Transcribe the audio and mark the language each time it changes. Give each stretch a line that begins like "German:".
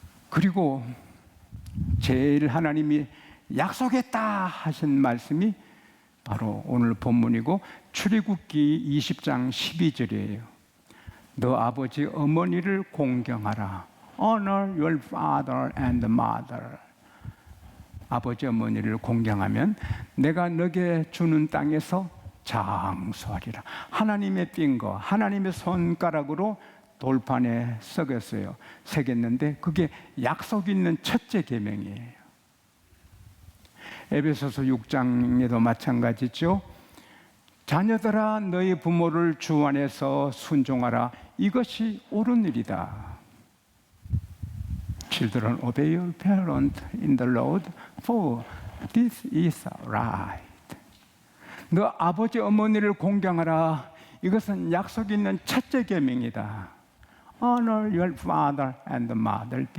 Korean: 그리고 제일 하나님이 약속했다 하신 말씀이 바로 오늘 본문이고 출애굽기 20장 12절이에요. 너 아버지 어머니를 공경하라.
English: Honor your father and mother.
Korean: 아버지 어머니를 공경하면 내가 너게 주는 땅에서 장수하리라. 하나님의 핑거, 하나님의 손가락으로 돌판에 새겼어요. 새겼는데 그게 약속 있는 첫째 계명이에요. 에베소서 6장에도 마찬가지죠. 자녀들아 너희 부모를 주 안에서 순종하라. 이것이 옳은 일이다.
English: Children, obey your parents in the Lord, for this is right.
Korean: 너 아버지 어머니를 공경하라. 이것은 약속 있는 첫째 계명이다.
English: Honor your father and mother.